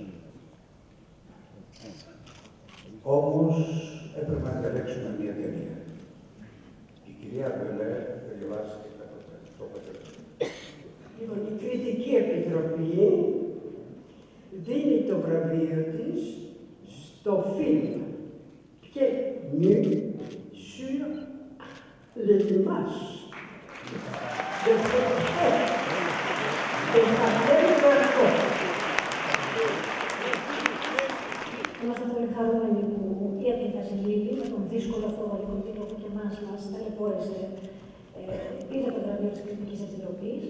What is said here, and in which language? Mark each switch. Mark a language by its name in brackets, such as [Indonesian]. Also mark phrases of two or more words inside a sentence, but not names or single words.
[Greek] Όμως έπρεπε να διαλέξουμε μία ταινία. Η κυρία Μπελέ θα διαβάσει το πέτρε. Λοιπόν, η Κριτική Επιτροπή δίνει το βραβείο της στο φιλμ [French] Pieds nus sur les images de [Greek] Είμαστε πολύ χαρούμενοι που η Αντικασιλίδη, με τον δύσκολο αυτό βαλικοτήριο που και εμάς μας ταλαιπώρησε, πήρε το βραβείο της Κριτικής Επιτροπής.